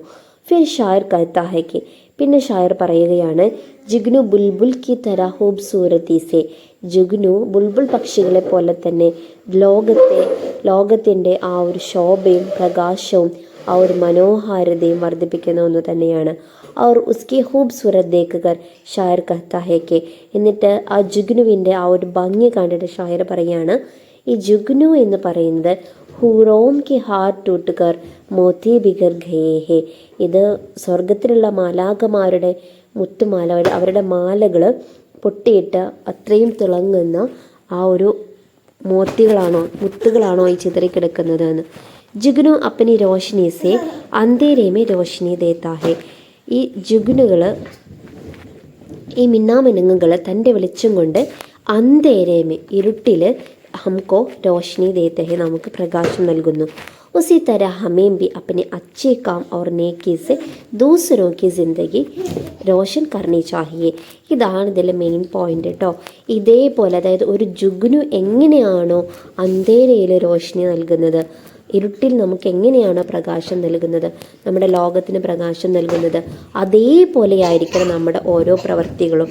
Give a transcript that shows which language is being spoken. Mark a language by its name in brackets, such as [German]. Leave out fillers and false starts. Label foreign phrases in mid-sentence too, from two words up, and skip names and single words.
[Hindi] फिर शायर कहता है कि, [Malayalam] പിന്നെ ഷായർ പറയുകയാണ്, [Hindi] जुगनू बुलबुल की तरह खूबसूरती से, [Malayalam] ജുഗ്നു ബുൽബുൽ പക്ഷികളെ പോലെ തന്നെ ലോകത്തെ ലോകത്തിൻ്റെ ആ ഒരു ശോഭയും പ്രകാശവും ആ ഒരു മനോഹാരിതയും വർദ്ധിപ്പിക്കുന്ന ഒന്ന് തന്നെയാണ്. [Hindi] और उसकी खूबसूरत देखकर शायर कहता है कि [Malayalam] എന്നിട്ട് ആ ജുഗ്നുവിൻ്റെ ആ ഒരു ഭംഗി കണ്ടിട്ട് ഷായർ പറയാണ്, ഈ ജുഗ്നു എന്ന് പറയുന്നത് [Hindi] हूरों की हार टूटकर मोती बिखर गए हैं, [Malayalam] ഇത് സ്വർഗത്തിലുള്ള മാലാകമാരുടെ മുത്തുമാല, അവരുടെ മാലകൾ പൊട്ടിയിട്ട് അത്രയും തിളങ്ങുന്ന ആ ഒരു മുത്തുകളാണോ ഈ ചിതറിക്കിടക്കുന്നത് എന്ന്. [Hindi] जुगनू अपनी रोशनी से अंधेरे में रोशनी देता है, [Malayalam] ഈ ജുഗ്നുകൾ, ഈ മിന്നാമിനുങ്ങുകൾ തൻ്റെ വെളിച്ചം കൊണ്ട് അന്തേരേമേ ഇരുട്ടിൽ [Hindi] हमको रोशनी देते हैं, [Malayalam] നമുക്ക് പ്രകാശം നൽകുന്നു. [Hindi] उसी तरह हमें भी अपने अच्छे काम और नेकी से दूसरों की ज़िंदगी रोशन करनी चाहिए. [Malayalam] ഇതാണ് ഇതിലെ [English] main point [Malayalam] കേട്ടോ. ഇതേപോലെ അതായത് ഒരു ജുഗ്നു എങ്ങനെയാണോ അന്ധേരയിൽ രോഷനി നൽകുന്നത്, ഇരുട്ടിൽ നമുക്ക് എങ്ങനെയാണോ പ്രകാശം നൽകുന്നത്, നമ്മുടെ ലോകത്തിന് പ്രകാശം നൽകുന്നത്, അതേപോലെയായിരിക്കണം നമ്മുടെ ഓരോ പ്രവൃത്തികളും.